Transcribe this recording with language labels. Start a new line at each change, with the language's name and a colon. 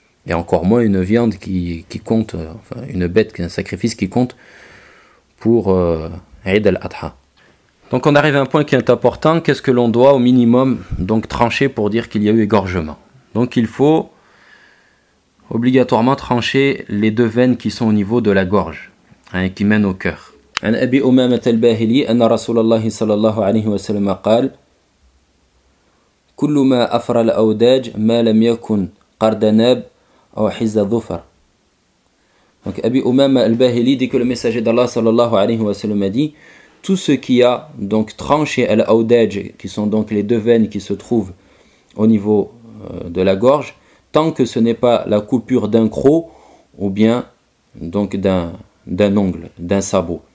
French: Et encore moins une viande qui compte, enfin une bête, un sacrifice qui compte pour Eid al-Adha. Donc on arrive à un point qui est important, qu'est-ce que l'on doit au minimum donc trancher pour dire qu'il y a eu égorgement. Donc il faut obligatoirement trancher les deux veines qui sont au niveau de la gorge, hein, qui mènent au cœur.
Arabic: عن أبي أمامة الباهلي أن رسول الله صلى الله عليه وسلم قال كل ما أفر الأوداج ما لم يكن قردناب أو حز ظفر.
French: Donc Abi Umama al-Bahili dit que le messager d'Allah sallallahu alayhi wa sallam a dit tout ce qui a donc tranché al-awdaj, qui sont donc les deux veines qui se trouvent au niveau de la gorge, tant que ce n'est pas la coupure d'un croc ou bien donc d'un ongle, d'un sabot.